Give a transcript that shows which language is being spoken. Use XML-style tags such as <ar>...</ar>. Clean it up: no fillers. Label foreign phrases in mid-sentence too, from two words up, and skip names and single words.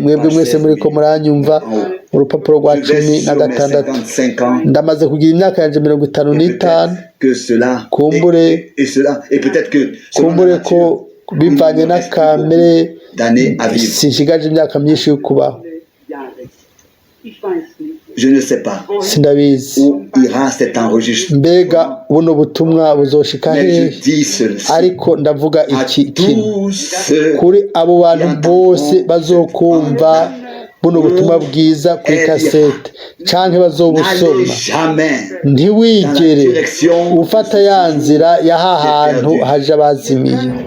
<rn>Mwebwe mwese muriko muranyumva urupapuro rwa 16 ndamaze kugira imyaka yanje 55. kumbure ko bivanye n'akamere sinshigaje imyaka myinshi yo kubaho.</rn> <fr>Je ne sais pas</fr> <rn>sindabizi</rn> <fr>où ira cet enregistrement.</fr> <rn>Mbega buno butumwa buzoshika he? Ariko ndavuga iki kuri abo bantu bose bazokumva buno butumwa bwiza kuri kasete canke bazobusoma, ntiwigere ufata ya nzira ya hahantu haje abazimiye.</rn>